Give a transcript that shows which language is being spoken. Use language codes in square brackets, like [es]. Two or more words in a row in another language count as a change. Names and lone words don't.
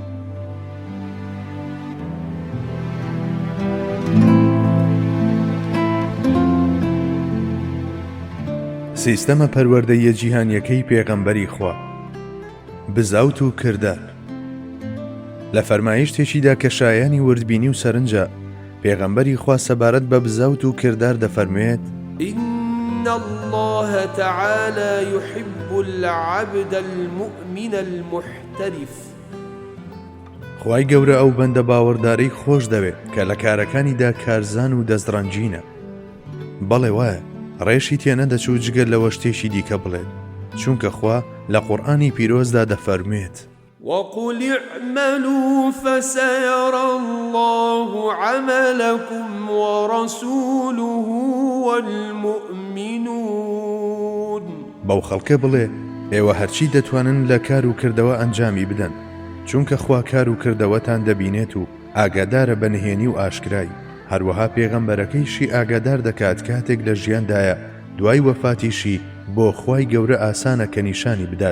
[ckb] سیستەمە پەروەردەیە جیهانیەکەی پێغەمبەری خوا. بزاوت و کردار. لە فەرمایشتێکیدا کە شایانی وردبینی و سەرنجە، پێغەمبەری خوا سەبارەت بە بزاوت و کردار دەفەرمێت: [ar] إن الله تعالى يحب العبد المؤمن المحترف. [ckb] خوای گەورە ئەو بەندە باوەڕدارەی خۆش دەوێت کە لە کارەکانیدا کارزان و دەستڕەنجینە. بەڵێ وایە ڕێشی تێنەدەچوو جگەر لەوە شتێکی دیکە بڵێت، چونکە خوا لە قورئانی پیرۆزدا دەفەرمێت: [ar] وقل اعملوا فسيرى الله عملكم ورسوله والمؤمنون. [ckb] بەو خەڵکە بڵێ ئێوە هەرچی دەتوانن لە کار و کردەوە ئەنجامی بدەن، چونکە خوا کار و کردەوەتان دەبینێت و ئاگادارە بە نهێنی و ئاشکرای. هەروەها پێغەمبەرەکەیشی ئاگادار دەکات کاتێک لە ژیاندایە دوای وەفاتیشی بۆ خوای گەورە ئاسانە کە نیشانی بدات.